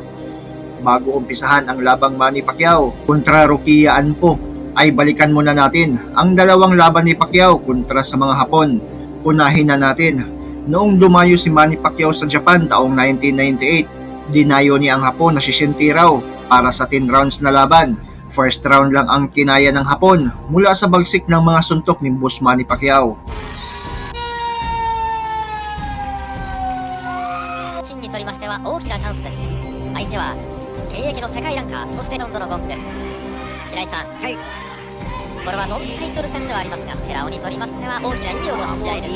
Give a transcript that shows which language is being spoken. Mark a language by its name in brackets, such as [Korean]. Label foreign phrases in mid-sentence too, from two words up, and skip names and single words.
[Filipino] Bago umpisahan ang labang Manny Pacquiao kontra RUKIYA ANPO ay balikan muna natin ang 2 laban ni Pacquiao kontra sa mga Hapon. Unahin na natin, noong dumayo si Manny Pacquiao sa Japan taong 1998, dinayo niya ang Hapon na si Shintiraw para sa 10 rounds na laban. [English] First round [Filipino] lang ang kinaya ng Hapon mula sa bagsik ng mga suntok ni Boss Manny Pacquiao. [Japanese] 真にとりましては大きなチャンスです。相手は現役の世界ランカー、そしてロンドンのゴングです。白井さん、はい、これはノンタイトル戦ではありますが、寺尾にとりましては大きな意味を持つ試合ですね。